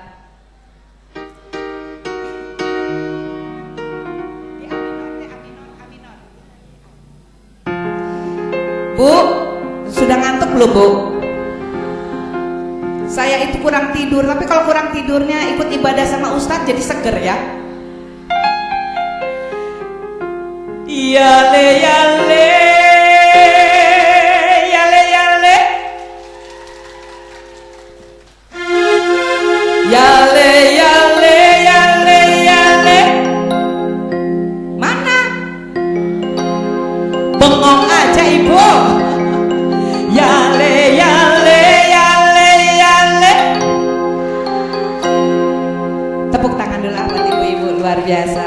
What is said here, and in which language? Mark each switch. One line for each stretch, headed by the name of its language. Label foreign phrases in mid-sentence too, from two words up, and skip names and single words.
Indonesian: Bu, sudah ngantuk belum Bu? Saya itu kurang tidur, tapi kalau kurang tidurnya ikut ibadah sama Ustadz jadi seger ya. Yale yale yale yale yale yale yale yale. Mana? Bengong aja Ibu. Yale yale yale yale. Tepuk tangan dulu buat ibu-ibu, luar biasa.